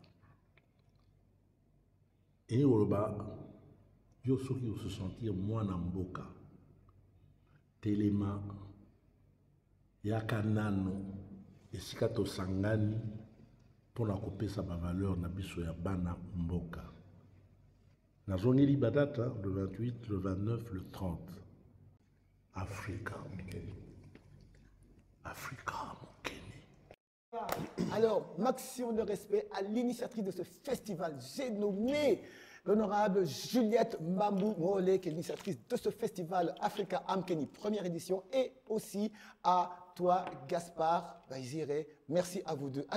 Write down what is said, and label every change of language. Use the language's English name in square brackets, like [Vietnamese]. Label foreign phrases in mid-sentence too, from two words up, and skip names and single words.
[Lingala] Eni koloba yo soki ose sentir mwana mboka telema yaka nano esika tosangani mpona kopesa bavaleur na biso ya bana mboka. Nazongeli badata le 28, le 29, le 30. Africa Mokeni. Africa Mokeni. [French] Alors, maximum de respect à l'initiatrice de ce festival. J'ai nommé l'honorable Juliette Mbambu Mole, qui est l'initiatrice de ce festival Africa Amkeni, première édition, et aussi à toi, Gaspard Baizire. Merci à vous deux.